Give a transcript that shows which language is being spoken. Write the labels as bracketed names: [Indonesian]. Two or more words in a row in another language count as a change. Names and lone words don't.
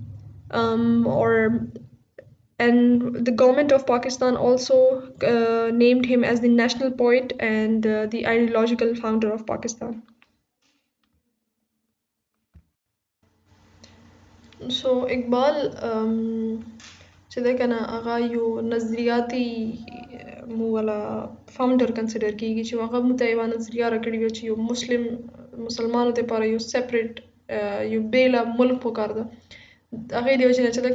[English] And the government of Pakistan also named him as the national poet and the ideological founder of Pakistan. [Pashto] So Iqbal چې ده کنه هغه یو نظریاتي مو ولا [English] founder consider [Pashto] کیږي چې هغه مو ته یو نظریه راکړې وي چې یو مسلمانانو لپاره یو سیپریټ یو بیل ملک پکار ده هغه دی چې ده